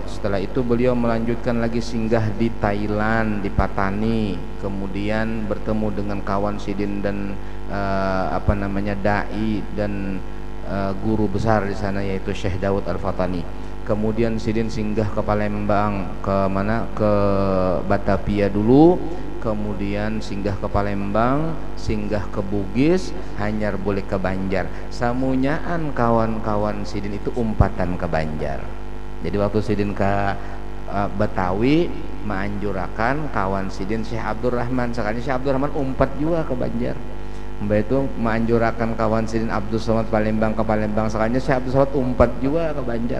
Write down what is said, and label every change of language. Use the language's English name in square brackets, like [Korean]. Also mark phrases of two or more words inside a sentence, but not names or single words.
[Banjar] Setelah itu beliau melanjutkan lagi singgah di Thailand, di Patani, kemudian bertemu dengan kawan sidin dan dai dan guru besar di sana, yaitu Syekh Daud Al-Fatani. Kemudian sidin singgah ke Palembang, ke mana? Ke Batavia dulu, kemudian singgah ke Palembang, singgah ke Bugis, hanyar boleh ke Banjar. Samunyaan kawan-kawan sidin itu umpatan ke Banjar. Jadi waktu sidin ke Betawi, menganjurkan kawan sidin Syekh Abdurrahman, sekali Syekh Abdurrahman umpat juga ke Banjar. Mbak itu menganjurkan kawan sidin Abdul Somad Palembang ke Palembang, sekalinya Syekh Abdul Somad umpat juga ke Banjar.